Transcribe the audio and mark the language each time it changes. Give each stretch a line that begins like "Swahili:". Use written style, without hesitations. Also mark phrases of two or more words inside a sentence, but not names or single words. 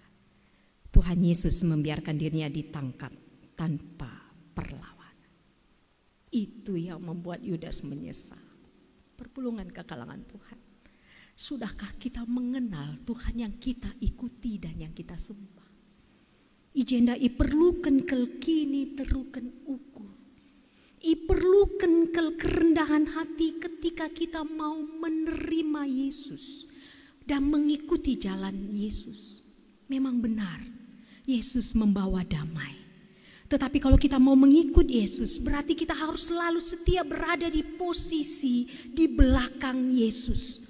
Indonesian: Tuhan Yesus membiarkan dirinya ditangkap tanpa perlawanan. Itu yang membuat Yudas menyesal.
Batak Karo: Perpulungan ke kalangan Tuhan.
Indonesian: Sudahkah kita mengenal Tuhan yang kita ikuti dan yang kita sembah?
Batak Karo: Ijenda iperlukan kel kini terukan ukur. Iperlukan kel
Indonesian: kerendahan hati ketika kita mau menerima Yesus dan mengikuti jalan Yesus. Memang benar, Yesus membawa damai. Tetapi kalau kita mau mengikut Yesus, berarti kita harus selalu setia berada di posisi di belakang Yesus.